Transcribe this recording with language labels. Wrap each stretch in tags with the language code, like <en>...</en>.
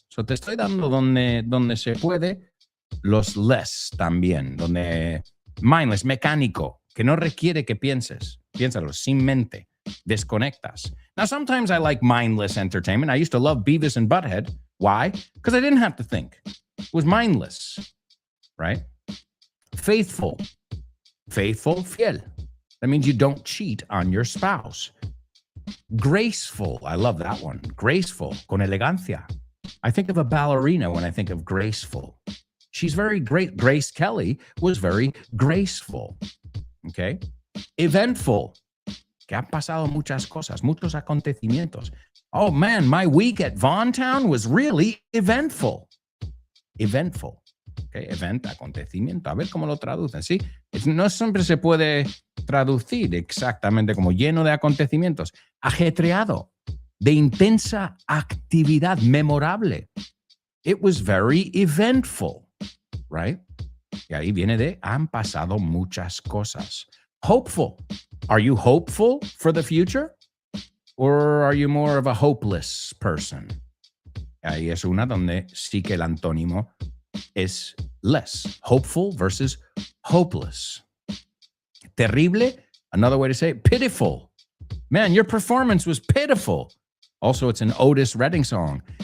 <es>So te estoy dando donde se puede los less también, donde mindless, mecánico, que no requiere que pienses. Piénsalo, sin mente. Desconectas.</es> <en>Now, sometimes I like mindless entertainment. I used to love Beavis and Butthead. Why? Because I didn't have to think. It was mindless, right? Faithful. Faithful, fiel. That means you don't cheat on your spouse. Graceful. I love that one. Graceful.</en> <es>Con elegancia.</es> <en>I think of a ballerina when I think of graceful. She's very great. Grace Kelly was very graceful. Okay? Eventful.</en> <es>Que han pasado muchas cosas, muchos acontecimientos.</es> <en>Oh man, my week at Vaughntown was really eventful. Eventful.</en> <es>Okay, event, acontecimiento. A ver cómo lo traducen, ¿sí? No siempre se puede traducir exactamente como lleno de acontecimientos. Ajetreado, de intensa actividad, memorable.</es> <en>It was very eventful, right?</en> <es>Y ahí viene de han pasado muchas cosas.</es> <en>Hopeful. Are you hopeful for the future? Or are you more of a hopeless person?</en> <es>Ahí es una donde sí que el antónimo es less.</es> <en>Hopeful versus hopeless. Terrible, another way to say it, pitiful. Man, your performance was pitiful. Also, it's an Otis Redding song.</en>